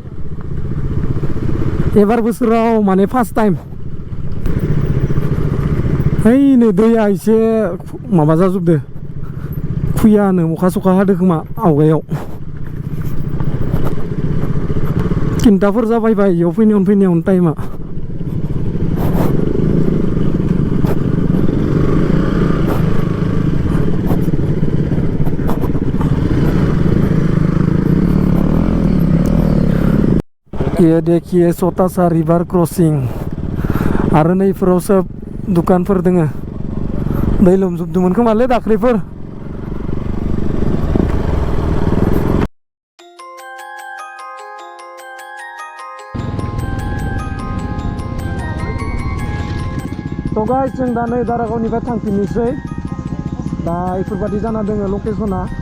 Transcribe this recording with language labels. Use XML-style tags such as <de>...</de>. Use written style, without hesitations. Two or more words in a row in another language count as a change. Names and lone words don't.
<brx>एबार बोसोराव माने</brx> <en>first time</en> <brx>हैनो दैया एसे माबा जाजोबदो खुयानो अखा सखा हादो खोमा आवगायाव थिनथाफोर जाबायबा इयाव फैनायावनो टाइमा</brx> <hi>ये देखिए छोटा सा</hi> <en>river crossing</en> <brx>आरो नैफोराव सब दुकानफोर दोङो दै लोमजोबदोंमोन खोमालै दाख्लैफोर थ' गाइस जों दा नै दारागावनिफ्राय थांफिननोसै दा इफोरबादि जाना दोङो लकेसना</brx>